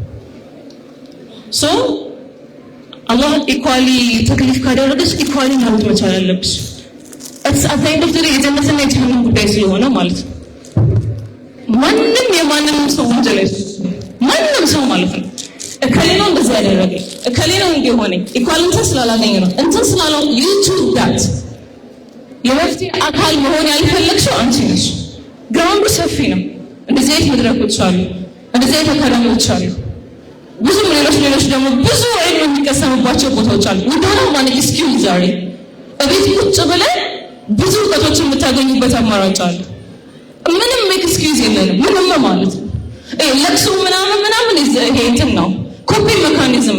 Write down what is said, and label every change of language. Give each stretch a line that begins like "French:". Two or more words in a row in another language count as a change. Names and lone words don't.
Amharic: ሶ አላህ ኢኳሊ ተክሊፍ ካደረገሽ ኢኳሊ ማለት መቻል አለብሽ
English: it's at the end of the day
Amharic: የጀነትና የጀሃነም ጉዳይ ስለሆነ ማለት ነው ማንንም የማንንም ሰው ወንጀል ማንንም ሰው ማለት ነው እከሌ ነው እንደዚህ ያደረገ እከሌ ነው እንዲሆነ ኢኳሊቲ ስላላገኘ ነው እንትን ስላለው
English: you choose that
Amharic: የመፍትሄ አካል መሆን ያልፈለግሽው አንቺ ነሽ ግራውንዱ ሰፊ ነው እንደዚህ አይነት መድረኮች አሉ እንደዚህ አይነት አካዳሚዎች አሉ ብዙ ሌሎች ደግሞ ብዙ አይነት የሚቀሰምባቸው ቦታዎች አሉ ወደሆነ ማለት ኤክስኪውዝ ዛሬ እቤት ቁጭ ብለን ብዙ እውቀቶች የምታገኙበት አማራጭ አለ ምንም ኤክስኪውዝ የለንም ምንም ማለት ነው ለቅሶ ምናምን ይሄ እንትን ነው
English: copy mechanism